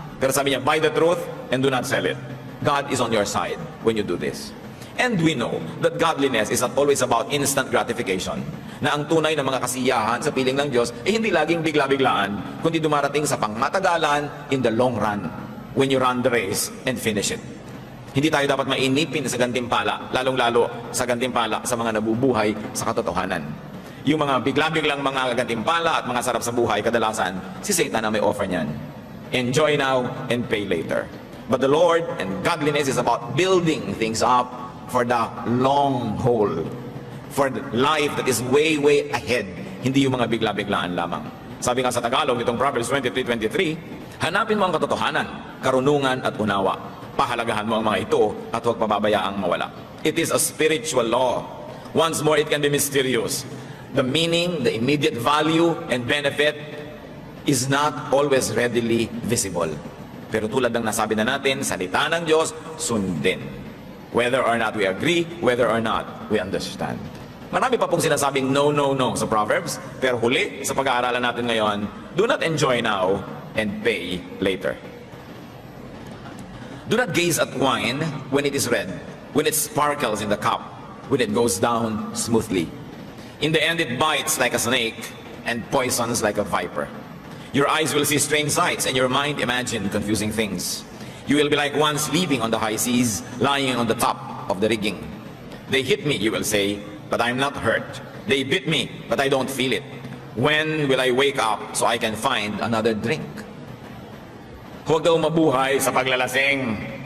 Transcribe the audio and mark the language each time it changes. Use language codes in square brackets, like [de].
[tl] Pero sabi niya, [en] buy the truth and do not sell it. God is on your side when you do this. And we know that godliness is not always about instant gratification. [tl] Na ang tunay na mga kasiyahan sa piling ng Diyos ay hindi laging bigla-biglaan, kundi dumarating sa pangmatagalan [en] in the long run when you run the race and finish it. [tl] Hindi tayo dapat mainipin sa gantimpala, lalong-lalo sa gantimpala sa mga nabubuhay sa katotohanan. Yung mga bigla-biglang mga gantimpala at mga sarap sa buhay, kadalasan, si Satan ang may offer niyan. [en] Enjoy now and pay later. But the Lord and godliness is about building things up for the long haul, for the life that is way, way ahead. [tl] Hindi yung mga bigla-biglaan lamang. Sabi nga sa Tagalog, itong Proverbs 23:23, hanapin mo ang katotohanan, karunungan at unawa. Pahalagahan mo ang mga ito at huwag pababayaang mawala. [en] It is a spiritual law. Once more, it can be mysterious. The meaning, the immediate value and benefit is not always readily visible. [tl] Pero tulad ng nasabi na natin, salita ng Diyos, sundin. [en] Whether or not we agree, whether or not we understand. [tl] Marami pa pong sinasabing no, no, no sa Proverbs, pero huli sa pag-aaralan natin ngayon, [en] do not enjoy now and pay later. Do not gaze at wine when it is red, when it sparkles in the cup, when it goes down smoothly. In the end, it bites like a snake and poisons like a viper. Your eyes will see strange sights and your mind imagine confusing things. You will be like one sleeping on the high seas, lying on the top of the rigging. They hit me, you will say, but I'm not hurt. They bit me, but I don't feel it. When will I wake up so I can find another drink? [tl] Huwag daw mabuhay sa paglalasing.